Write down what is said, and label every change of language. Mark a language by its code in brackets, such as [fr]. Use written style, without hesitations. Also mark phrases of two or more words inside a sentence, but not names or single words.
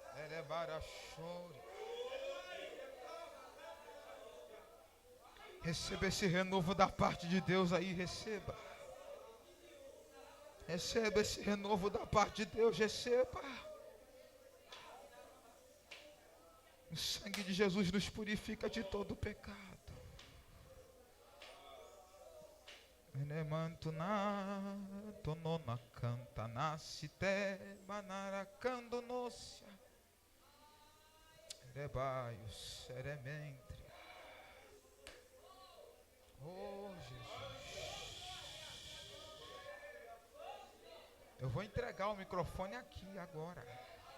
[pt] Receba esse renovo da parte de Deus aí, receba. Receba esse renovo da parte de Deus, receba. O sangue de Jesus nos purifica de todo pecado. Elemantuna tonona canta nascite manaracando nocia. Rebaios serementre. Oh Jesus. Eu vou entregar o microfone aqui agora.